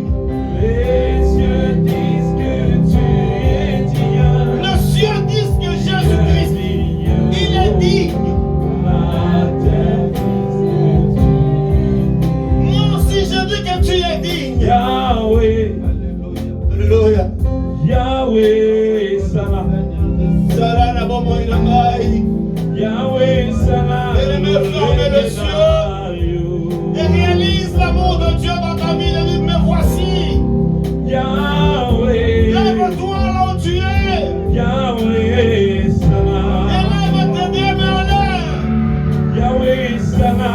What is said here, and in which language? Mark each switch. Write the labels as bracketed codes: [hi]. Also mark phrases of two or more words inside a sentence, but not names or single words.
[fr] Les cieux disent que tu es digne. Le ciel dit que Jésus-Christ, il est digne. La terre disent que tu Moi aussi, je dis que tu es digne. Yahweh, Alléluia. Yahweh, Sana, [ln] Sala na bomo inangai. [fr] Yahweh, Sana, Et me ferme le Et réalise l'amour de Dieu dans ta vie. Et dis, me voici. Yahweh, Lève-toi là où tu es. Yahweh, Sana, Élève tes deux mains en l'air. Yahweh, Sana,